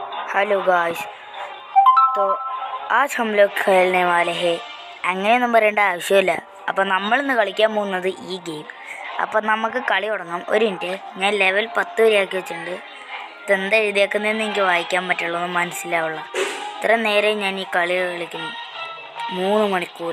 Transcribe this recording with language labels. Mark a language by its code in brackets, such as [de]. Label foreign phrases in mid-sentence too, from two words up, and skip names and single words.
[en] hello guys. [hi] तो आज हम लोग खेलने वाले हैं [ml] അങ്ങനെയൊന്നും പറയേണ്ട ആവശ്യമില്ല. അപ്പോൾ നമ്മളിന്ന് കളിക്കാൻ പോകുന്നത് ഈ ഗെയിം. അപ്പോൾ നമുക്ക് കളി തുടങ്ങാം. ഒരു മിനിറ്റ്, ഞാൻ ലെവൽ 10 വരെ ആക്കി വെച്ചിട്ടുണ്ട്. ഇതെന്താ എഴുതിയേക്കുന്നതെന്ന് എനിക്ക് വായിക്കാൻ പറ്റുള്ളൂ, ഒന്നും മനസ്സിലാവുള്ള. ഇത്ര നേരം ഞാൻ ഈ കളി കളിക്കുന്നു, 3 മണിക്കൂർ.